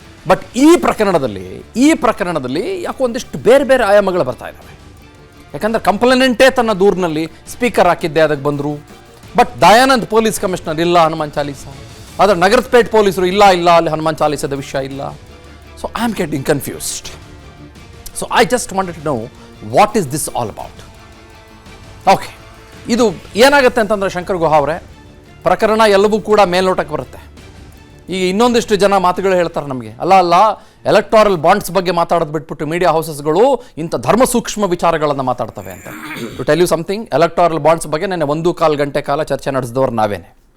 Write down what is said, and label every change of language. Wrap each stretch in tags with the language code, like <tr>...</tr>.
<kn>But ಈ ಪ್ರಕರಣದಲ್ಲಿ ಯಾಕೋ ಒಂದಿಷ್ಟು ಬೇರೆ ಆಯಾಮಗಳು ಬರ್ತಾ ಇದ್ದಾವೆ. ಯಾಕಂದರೆ ಕಂಪ್ಲೇನೆಂಟೇ ತನ್ನ ದೂರಿನಲ್ಲಿ ಸ್ಪೀಕರ್ ಹಾಕಿದ್ದೆ ಅದಕ್ಕೆ ಬಂದರು. ಬಟ್ ದಯಾನಂದ್ ಪೊಲೀಸ್ ಕಮಿಷನರ್ ಇಲ್ಲ ಹನುಮಾನ್ ಚಾಲೀಸ, ಆದರೆ ನಗರಪೇಟೆ ಪೊಲೀಸರು ಇಲ್ಲ ಅಲ್ಲಿ ಹನುಮಾನ್ ಚಾಲೀಸದ ವಿಷಯ ಇಲ್ಲ.</kn> <en>So I am getting confused. So I just wanted to know what is this all about.</en> <kn>Okay, ಇದು ಏನಾಗುತ್ತೆ ಅಂತಂದರೆ ಶಂಕರ್ ಗುಹಾ ಅವರೇ, ಪ್ರಕರಣ ಎಲ್ಲವೂ ಕೂಡ ಮೇಲ್ನೋಟಕ್ಕೆ ಬರುತ್ತೆ. ಈಗ ಇನ್ನೊಂದಿಷ್ಟು ಜನ ಮಾತುಗಳು ಹೇಳ್ತಾರೆ ನಮಗೆ, ಅಲ್ಲ ಎಲೆಕ್ಟೋರಲ್ ಬಾಂಡ್ಸ್ ಬಗ್ಗೆ ಮಾತಾಡೋದು ಬಿಟ್ಬಿಟ್ಟು ಮೀಡಿಯಾ ಹೌಸಸ್ಗಳು ಇಂಥ ಧರ್ಮ ಸೂಕ್ಷ್ಮ ವಿಚಾರಗಳನ್ನು ಮಾತಾಡ್ತವೆ ಅಂತ.</kn> <en>to tell you something,</en> <kn>electoral bonds ಬಗ್ಗೆ ನೆನ್ನೆ 1.25 ಗಂಟೆ ಕಾಲ ಚರ್ಚೆ ನಡೆಸಿದವರು ನಾವೇನೆ.</kn>